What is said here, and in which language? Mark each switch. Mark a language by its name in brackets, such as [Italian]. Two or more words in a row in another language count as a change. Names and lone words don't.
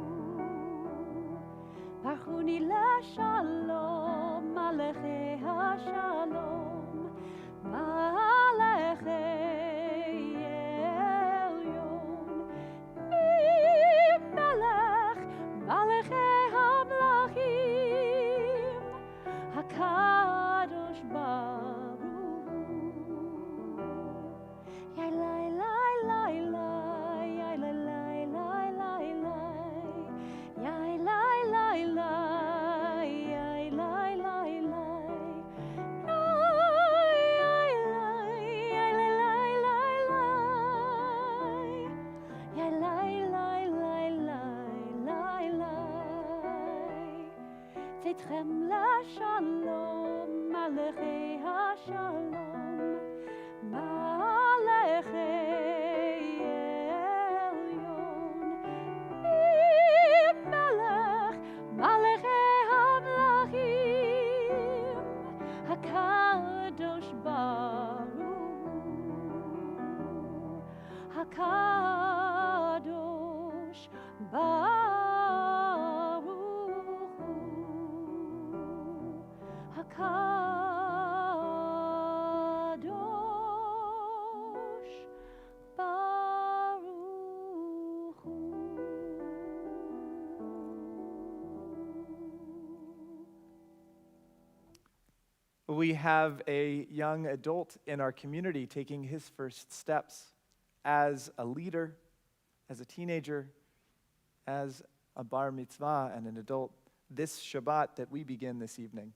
[Hebrew] ברכוני לשלום מלאכי השלום מלאכי מלאכי המלכים הקדוש ברוך הוא. Yai lai lai lai lai, yai lai lai lai lai lai, yai lai lai lai, yai lai lai lai, yai lai lai lai, yai lai lai lai. צאתכם לשלום, מלאכי השלום, מלאכי עליון מלך מלאכי המלכים הקדוש ברוך הוא הקדוש ברוך הקדוש ברוך הוא. [English] We have a young adult in our community taking his first steps as a leader, as a teenager, as a [Hebrew] בר מצווה [English] and an adult this Shabbat that we begin this evening.